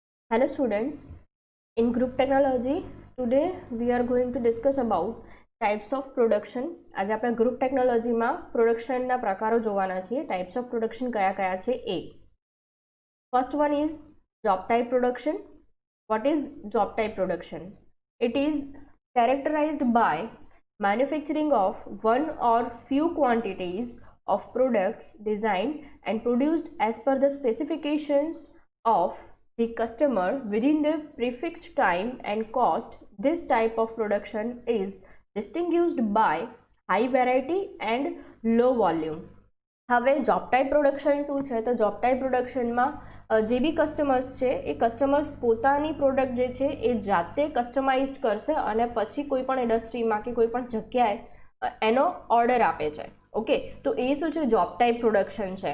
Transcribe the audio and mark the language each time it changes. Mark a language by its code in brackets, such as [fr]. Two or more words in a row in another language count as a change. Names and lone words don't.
[en] Hello students, in group technology today we are going to discuss about types of production. [gu] આજે આપણે [en] group technology [gu] માં production ના પ્રકારો જોવાના છીએ. [en] Types of production [gu] કયા છે એ. [en] First one is job type production. What is job type production? It is characterized by manufacturing of one or few quantities of products designed and produced as per the specifications of the customer within the prefixed time and cost. This type of production is distinguished by high variety and low volume. [gu] હવે [en] job type production [gu] શું છે? તો [en] job type [gu] પ્રોડક્શનમાં જે બી કસ્ટમર્સ છે એ કસ્ટમર્સ પોતાની પ્રોડક્ટ જે છે એ જાતે કસ્ટમાઇઝ કરશે અને પછી કોઈ પણ ઇન્ડસ્ટ્રીમાં કે કોઈ પણ જગ્યાએ એનો ઓર્ડર આપે છે. ઓકે, તો એ શું છે? [en] job type production [gu] છે.